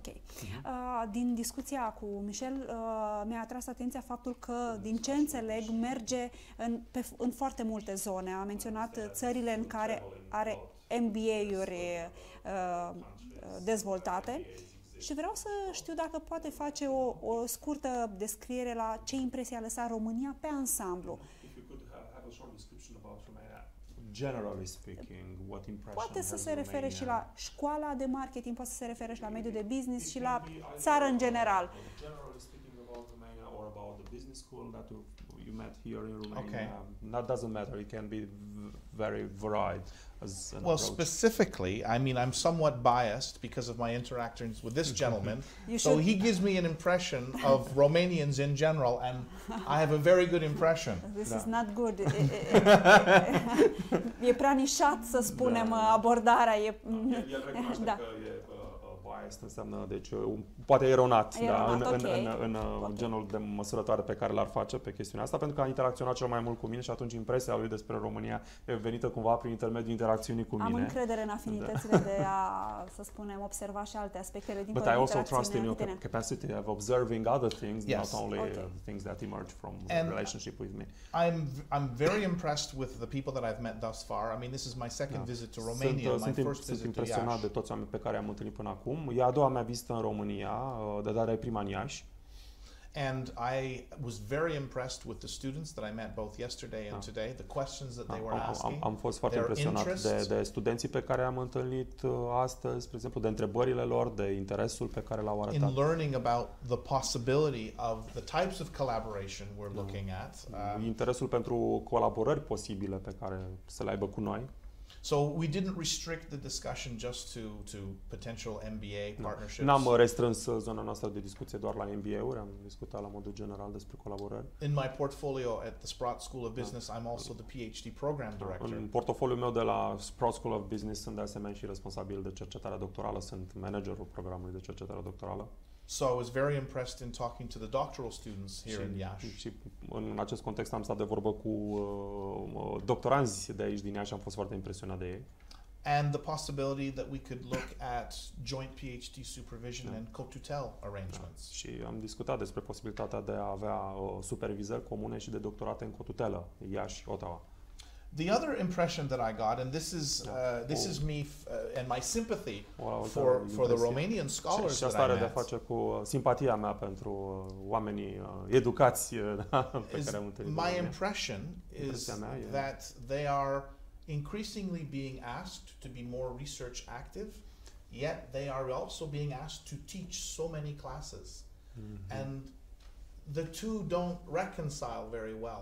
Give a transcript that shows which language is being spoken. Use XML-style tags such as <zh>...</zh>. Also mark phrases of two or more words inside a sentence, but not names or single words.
<ro>Din discuția cu Michel mi-a atras atenția faptul că, din ce înțeleg, merge în foarte multe zone. A menționat țările în care are MBA-uri dezvoltate și vreau să știu dacă poate face o scurtă descriere la ce impresie a lăsat România pe ansamblu.</ro> <en>Generally speaking, what impression</en> <ro>poate să se refere și la școala de marketing, poate să se refere și la mediul de business și la țară în general.</ro> <en>Generally speaking about Romania or about the business school that you met here in Romania, that doesn't matter. It can be very varied. Specifically, I mean, I'm somewhat biased because of my interactions with this gentleman. So he gives me an impression of Romanians in general, and I have a very good impression. This is not good.</en> <ro>E prea nișat, să spunem, abordarea. El recunoaște că e biased, înseamnă, deci, poate eronat, în genul de măsurătoare pe care l-ar face pe chestiunea asta, pentru că a interacționat cel mai mult cu mine și atunci impresia lui despre România e venită cumva prin intermediul interacțiunii cu mine. Am încredere în afinitățile de a, să spunem, observa și alte aspectele din</ro> <en>But I also trust in your capacity of observing other things, not only things that emerge from a relationship with me. I'm very impressed with the people that I've met thus far. I mean, this is my second visit to Romania, my first visit to Iași.</en> <ro>Sunt impresionat de toți oamenii pe care am întâlnit până acum. E a doua mea vizită în România, de data prima în Iași.</ro> <en>And I was very impressed with the students that I met both yesterday and today, the questions that they were asking.</en> <ro>Am fost foarte impresionat de studenții pe care am întâlnit astăzi, spre exemplu, de întrebările lor, de interesul pe care l-au arătat.</ro> <en>In learning about the possibility of the types of collaboration we're looking at.</en> <ro>Interesul pentru colaborări posibile pe care să le aibă cu noi.</ro> <en>So we didn't restrict the discussion just to potential MBA partnerships.</en> <ro>N-am restrâns zona noastră de discuție doar la MBA-uri, am discutat la modul general despre colaborări.</ro> <en>In my portfolio at the Sprott School of Business, I'm also the PhD program director.</en> <ro>În portofoliul meu de la Sprott School of Business sunt de asemenea și responsabil de cercetare doctorală, sunt managerul programului de cercetare doctorală.</ro> <en>So I was very impressed in talking to the doctoral students here in Iași.</en> <ro>Și în acest context am stat de vorbă cu doctoranzi de aici din Iași, am fost foarte impresionat de ei.</ro> <en>And the possibility that we could look at joint PhD supervision and co-tutel arrangements.</en> <ro>Și am discutat despre posibilitatea de a avea supervizări comune și de doctorate în cotutelă, Iași, Ottawa.</ro> <en>The other impression that I got, and this is me and my sympathy for the Romanian scholars</en> <ro>și asta are de a face cu simpatia mea pentru oamenii educați pe care am întâlnit.</ro> <en>My impression is that they are increasingly being asked to be more research active, yet they are also being asked to teach so many classes. And the two don't reconcile very well.</en>